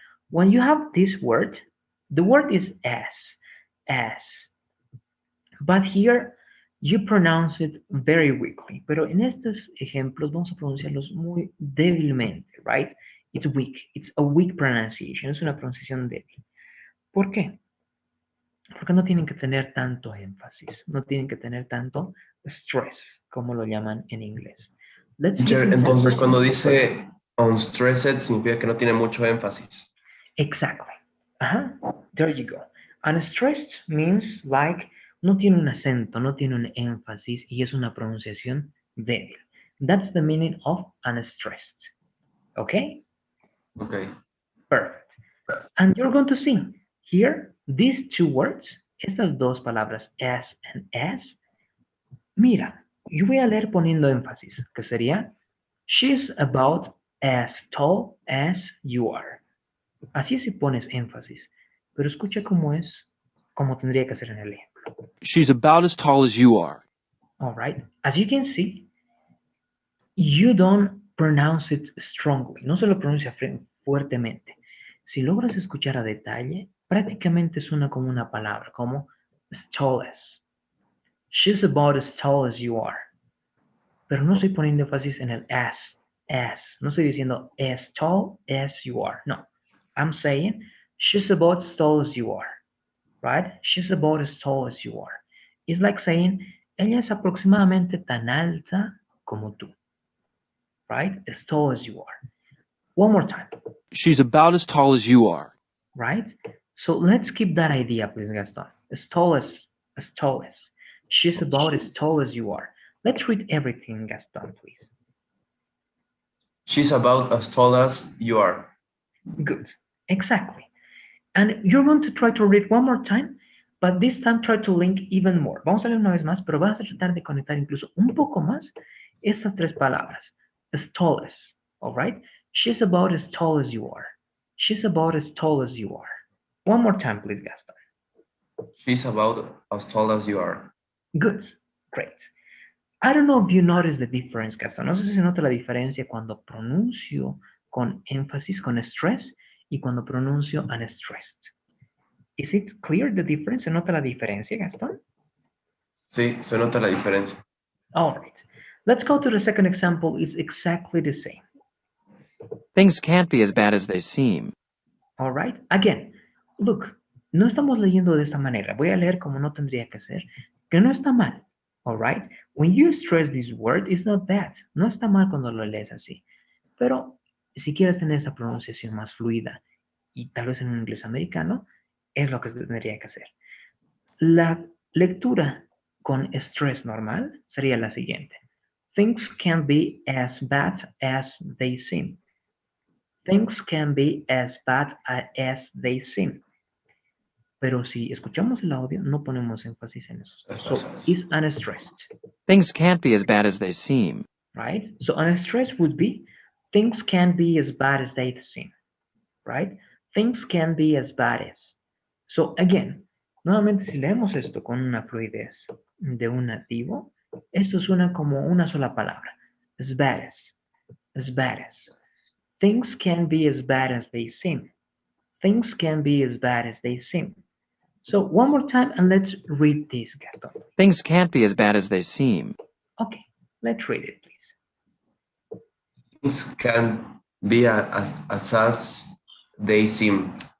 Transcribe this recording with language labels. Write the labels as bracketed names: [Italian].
[English] When you have this word, the word is as. But here, you pronounce it very weakly. [Spanish] Pero en estos ejemplos vamos a pronunciarlos muy débilmente, right? [English] It's weak. It's a weak pronunciation. [Spanish] Es una pronunciación débil. ¿Por qué? Porque no tienen que tener tanto énfasis. No tienen que tener tanto stress, como lo llaman en inglés. Teacher, entonces cuando dice unstressed significa que no tiene mucho énfasis. [English] Exactly. There you go. Unstressed means like [Spanish] No tiene un acento, no tiene un énfasis y es una pronunciación débil. [English] That's the meaning of unstressed. Okay? Okay. Perfect. And you're going to see here these two words, [Spanish] estas dos palabras [English] as and as. [Spanish] Mira, yo voy a leer poniendo énfasis, que sería [English] she's about as tall as you are. [Spanish] Así es si pones énfasis, pero escucha cómo es, como tendría que ser en el ejemplo. [English] She's about as tall as you are. All right. As you can see, you don't pronounce it strongly. [Spanish] No se lo pronuncia fuertemente. Si logras escuchar a detalle, prácticamente suena como una palabra, como [English] as tall as. She's about as tall as you are. [Spanish] Pero no estoy poniendo énfasis en el as. No estoy diciendo [English] as tall as you are. No. I'm saying she's about as tall as you are. Right? She's about as tall as you are. It's like saying, [Spanish] ella es aproximadamente tan alta como tú. [English] Right? As tall as you are. One more time. She's about as tall as you are. Right? So let's keep that idea, please, Gaston. As tall as. She's about as tall as you are. Let's read everything, Gaston, please. She's about as tall as you are. Good. Exactly. And you're going to try to read one more time, but this time try to link even more. [Spanish] Vamos a leer una vez más, pero vas a tratar de conectar incluso un poco más estas tres palabras. [English] As tall as. All right? She's about as tall as you are. She's about as tall as you are. One more time, please, Gaston. She's about as tall as you are. Good. Great. I don't know if you notice the difference, Gaston. [Spanish] No sé si se nota la diferencia cuando pronuncio con énfasis, con stress, y cuando pronuncio unstressed. [English] Is it clear the difference? [Spanish] ¿Se nota la diferencia, Gaston? Sí, se nota la diferencia. [English] All right. Let's go to the second example. It's exactly the same. Things can't be as bad as they seem. All right. Again, look, [Spanish] no estamos leyendo de esta manera. Voy a leer como no tendría que ser, que no está mal. [English] All right. When you stress this word, it's not bad. [Spanish] No está mal cuando lo lees así. Pero si quieres tener esa pronunciación más fluida y tal vez en un inglés americano, es lo que tendría que hacer. La lectura con stress normal sería la siguiente. [English] Things can be as bad as they seem. Things can be as bad as they seem. [Spanish] Pero si escuchamos el audio, no ponemos énfasis en eso. [English] So, it's unstressed. Things can't be as bad as they seem. Right? So, unstressed would be, things can be as bad as they seem. Right? Things can be as bad as. So, again, [Spanish] nuevamente si leemos esto con una fluidez de un nativo, esto suena como una sola palabra. [English] As bad as. As bad as. Things can be as bad as they seem. Things can be as bad as they seem. So one more time and let's read this, Gaston. Things can't be as bad as they seem. Okay, let's read it, please. Things can be as they seem.